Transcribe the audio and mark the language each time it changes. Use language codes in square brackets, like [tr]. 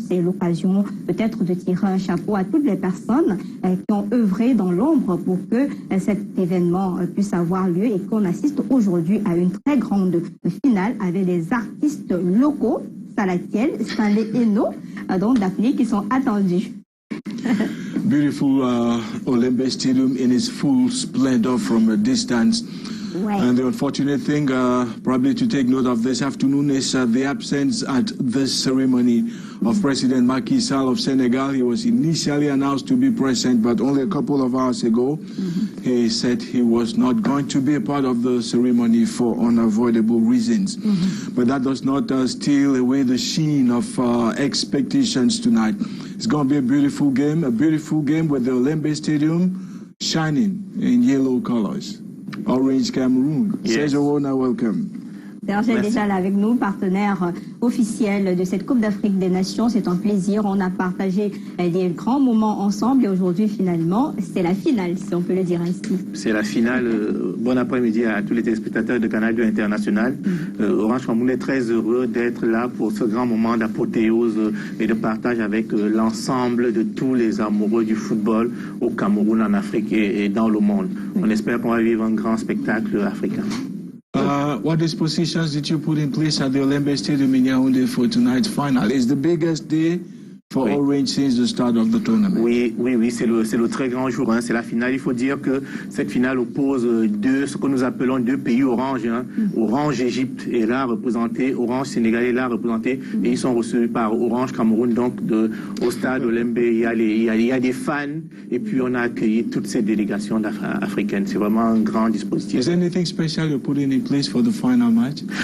[fr] C'est l'occasion peut-être de tirer un chapeau à toutes les personnes qui ont œuvré dans l'ombre pour que cet événement puisse avoir lieu et qu'on assiste aujourd'hui à une très grande finale avec des artistes locaux, Salatiel, Stanley Eno, donc d'Afrique, qui sont attendus. [en] Beautiful Olembe Stadium in its full splendor from a distance. [fr] Ouais. [en] And the unfortunate thing, probably to take note of this afternoon, is the absence at this ceremony of President Macky Sall of Senegal. He was initially announced to be present, but only a couple of hours ago, he said he was not going to be a part of the ceremony for unavoidable reasons. But that does not steal away the sheen of expectations tonight. It's going to be a beautiful game with the Olembe Stadium shining in yellow colors. Orange Cameroon. Yes. Sergio Wona, welcome. [fr] Serge est déjà là avec nous, partenaire officiel de cette Coupe d'Afrique des Nations. C'est un plaisir. On a partagé des grands moments ensemble et aujourd'hui, finalement, c'est la finale, si on peut le dire ainsi. C'est la finale. Bon après-midi à tous les téléspectateurs de Canal 2 International. Orange Cameroun est très heureux d'être là pour ce grand moment d'apothéose et de partage avec l'ensemble de tous les amoureux du football au Cameroun, en Afrique et dans le monde. On espère qu'on va vivre un grand spectacle africain. [en] What dispositions did you put in place at the Olembe Stadium in Yaoundé for tonight's final? It's the biggest day for Orange since the start of the tournament. [fr] Oui, c'est le très grand jour, hein, c'est la finale. Il faut dire que cette finale oppose ce que nous appelons deux pays orange, hein. Orange Égypte est là représenté, Orange Sénégal est là représenté, et ils sont reçus par Orange Cameroun, donc au stade Olembe. Il y a des fans, et puis on a accueilli toutes ces délégations africaines. C'est vraiment un grand dispositif. [en] Is there anything special you're putting in place for the final match?